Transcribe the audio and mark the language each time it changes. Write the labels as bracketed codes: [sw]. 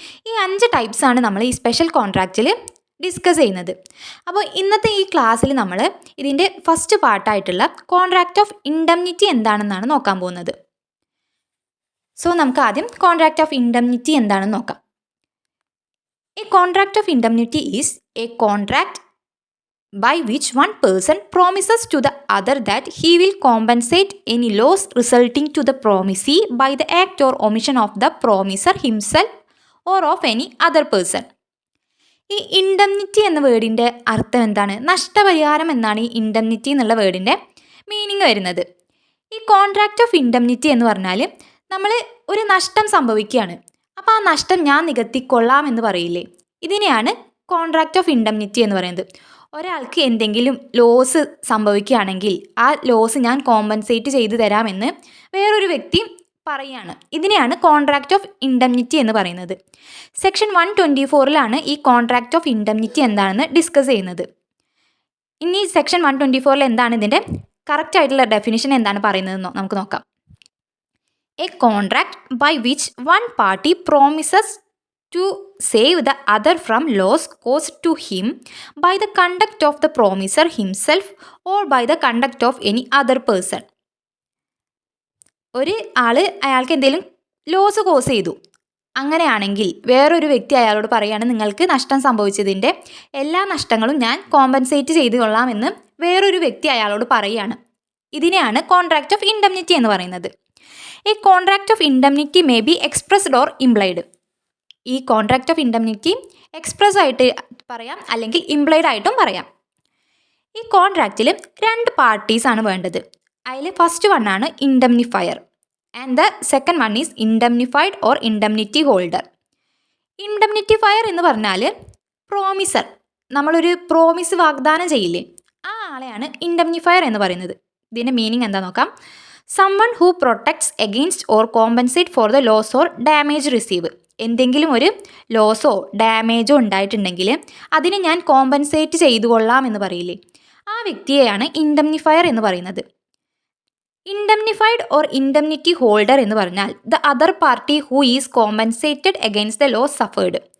[ml] ഈ 5 ടൈപ്സാണ് നമ്മൾ ഈ സ്പെഷ്യൽ കോൺട്രാക്റ്റിൽ ഡിസ്കസ് ചെയ്യുന്നത്. അപ്പോൾ ഇന്നത്തെ ഈ ക്ലാസ്സിൽ നമ്മൾ ഇതിൻ്റെ ഫസ്റ്റ് പാർട്ടായിട്ടുള്ള കോൺട്രാക്റ്റ് ഓഫ് ഇൻഡംനിറ്റി എന്താണെന്നാണ് നോക്കാൻ പോകുന്നത്. സോ നമുക്ക് ആദ്യം കോൺട്രാക്റ്റ് ഓഫ് ഇൻഡംനിറ്റി എന്താണെന്ന് നോക്കാം. [en] A contract of indemnity is a contract by which one person promises to the other that he will compensate any loss resulting to the promisee by the act or omission of the promiser himself or of any other person. [ml] ഈ indemnity എന്ന വേർഡിൻ്റെ അർത്ഥം എന്താണ്? നഷ്ടപരിഹാരം എന്നാണ് ഈ indemnity എന്നുള്ള വേർഡിൻ്റെ meaning വരുന്നത്. ഈ കോൺട്രാക്റ്റ് ഓഫ് ഇൻഡംനിറ്റി എന്ന് പറഞ്ഞാൽ നമ്മൾ ഒരു നഷ്ടം സംഭവിക്കുകയാണ്, അപ്പോൾ ആ നഷ്ടം ഞാൻ നികത്തിക്കൊള്ളാം എന്ന് പറയില്ലേ, ഇതിനെയാണ് കോൺട്രാക്റ്റ് ഓഫ് ഇൻഡംനിറ്റി എന്ന് പറയുന്നത്. ഒരാൾക്ക് എന്തെങ്കിലും ലോസ് സംഭവിക്കുകയാണെങ്കിൽ ആ ലോസ് ഞാൻ കോമ്പൻസേറ്റ് ചെയ്തു തരാമെന്ന് വേറൊരു വ്യക്തി പറയുകയാണ്. ഇതിനെയാണ് കോൺട്രാക്റ്റ് ഓഫ് ഇൻഡംനിറ്റി എന്ന് പറയുന്നത്. സെക്ഷൻ 124 ഈ കോൺട്രാക്റ്റ് ഓഫ് ഇൻഡംനിറ്റി എന്താണെന്ന് ഡിസ്കസ് ചെയ്യുന്നത്. ഇനി സെക്ഷൻ 124 എന്താണ് ഇതിൻ്റെ കറക്റ്റ് ആയിട്ടുള്ള ഡെഫിനിഷൻ എന്താണ് പറയുന്നതെന്നോ നമുക്ക് നോക്കാം. [en] A contract by which one party promises to save the other from loss caused to him by the conduct of the promiser himself or by the conduct of any other person. [ml] ഒരു അയാൾക്ക് എന്തെങ്കിലും loss cos ചെയ്തു, അങ്ങനെയാണെങ്കിൽ വേറൊരു വ്യക്തി അയാളോട് പറയുകയാണ് നിങ്ങൾക്ക് നഷ്ടം സംഭവിച്ചതിൻ്റെ എല്ലാ നഷ്ടങ്ങളും ഞാൻ കോമ്പൻസേറ്റ് ചെയ്തു കൊള്ളാമെന്ന് വേറൊരു വ്യക്തി അയാളോട് പറയുകയാണ്. ഇതിനെയാണ് കോൺട്രാക്റ്റ് ഓഫ് ഇൻഡംനിറ്റി എന്ന് പറയുന്നത്. [en] A contract of indemnity may be expressed or implied. [ml] ഈ കോൺട്രാക്റ്റ് ഓഫ് ഇൻഡംനിറ്റി എക്സ്പ്രസ് ആയിട്ട് പറയാം, അല്ലെങ്കിൽ ഇംപ്ലൈഡ് ആയിട്ടും പറയാം. ഈ കോൺട്രാക്റ്റിൽ 2 പാർട്ടീസാണ് വേണ്ടത്. അതിൽ ഫസ്റ്റ് വൺ ആണ് ഇൻഡംനിഫയർ [en] And the second one is indemnified or indemnity holder. [ml] ഇൻഡംനിറ്റിഫയർ എന്ന് പറഞ്ഞാൽ പ്രോമിസർ, നമ്മളൊരു പ്രോമിസ് വാഗ്ദാനം ചെയ്യില്ലേ, ആ ആളെയാണ് ഇൻഡംനിഫയർ എന്ന് പറയുന്നത്. ഇതിൻ്റെ മീനിങ് എന്താ നോക്കാം. [en] someone who protects against or compensate for the loss or damage received. [ml] എന്തെങ്കിലും ഒരു ലോസോ ഡാമേജോ ഉണ്ടായിട്ടുണ്ടെങ്കിൽ അതിന് ഞാൻ കോമ്പൻസേറ്റ് ചെയ്തു കൊള്ളാം എന്ന് പറയില്ലേ, ആ വ്യക്തിയെയാണ് ഇൻഡംനിഫയർ എന്ന് പറയുന്നത്. [en] indemnified or indemnity holder [ml] എന്ന് പറഞ്ഞാൽ [en] The other party who is compensated against the loss suffered.